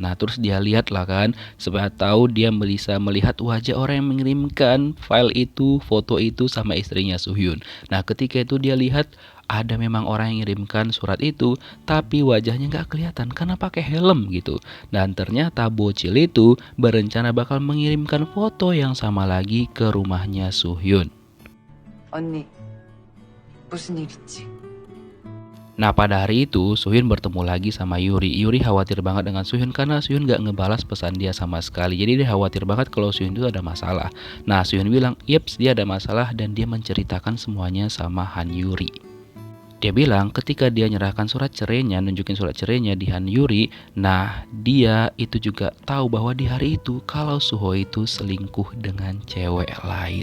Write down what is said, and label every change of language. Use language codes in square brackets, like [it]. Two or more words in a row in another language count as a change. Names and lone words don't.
[id] Nah terus dia lihat lah kan, supaya tahu dia bisa melihat wajah orang yang mengirimkan file itu, foto itu sama istrinya Sohyun. Nah ketika itu dia lihat ada memang orang yang mengirimkan surat itu, tapi wajahnya nggak kelihatan karena pakai helm gitu. Dan ternyata bocil itu berencana bakal mengirimkan foto yang sama lagi ke rumahnya Sohyun. [ko] 언니, 무슨 일 있지? [id] Nah pada hari itu Suhyun bertemu lagi sama Yuri. Yuri khawatir banget dengan Suhyun karena Suhyun gak ngebalas pesan dia sama sekali. Jadi dia khawatir banget kalau Suhyun itu ada masalah. Nah Suhyun bilang, yeps dia ada masalah dan dia menceritakan semuanya sama Han Yuri. Dia bilang ketika dia nyerahkan surat cerainya, nunjukin surat cerainya di Han Yuri, nah dia itu juga tahu bahwa di hari itu kalau Suho itu selingkuh dengan cewek lain.